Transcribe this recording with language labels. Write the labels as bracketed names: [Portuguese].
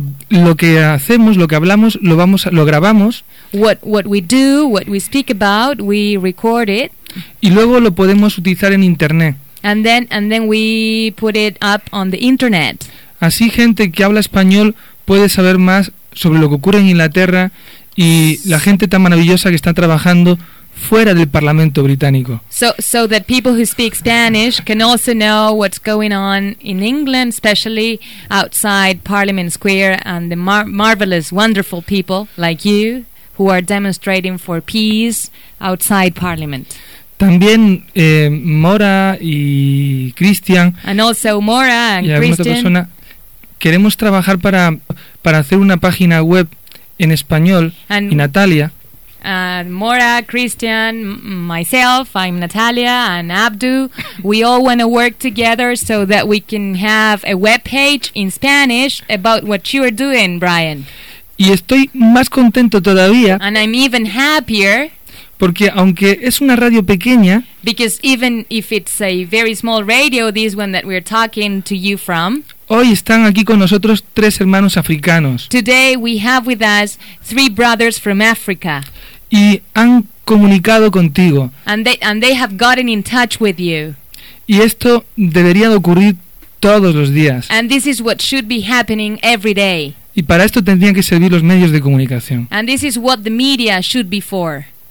[Spanish] Lo que hacemos, lo que hablamos, lo grabamos. [English] What we do, what we speak about, we record it. [Spanish] Y luego lo podemos utilizar en internet. [English] And then we put it up on the internet. [Spanish] Así gente que habla español puede saber más sobre lo que ocurre en Inglaterra y la gente tan maravillosa que está trabajando fuera del Parlamento británico. [English] So that people who speak Spanish can also know what's going on in England, especially outside Parliament Square, and the marvelous, wonderful people like you who are demonstrating for peace outside Parliament. [Spanish] También Mora y Christian. [English] And also Mora and Christian. [Spanish] Queremos trabajar para hacer una página web en español [English] and [Spanish] y Natalia. [English] Mora, Christian, myself, I'm Natalia, and Abdu. We all want to work together so that we can have a web page in Spanish about what you are doing, Brian. [Spanish] Y estoy más contento todavía. [English] And I'm even happier. [Spanish] Porque aunque es una radio pequeña, [English] because even if it's a very small radio, this one that we're talking to you from, [Spanish] hoy están aquí con nosotros tres hermanos africanos. [English] Today we have with us three brothers from Africa. [Spanish] Y han comunicado contigo. [English] And they have gotten in touch with you. [Spanish] Y esto debería de ocurrir todos los días. [English] And this is what should be happening every day. [Spanish] Y para esto tendrían que servir los medios de comunicación. [English] And this is what the media should be for.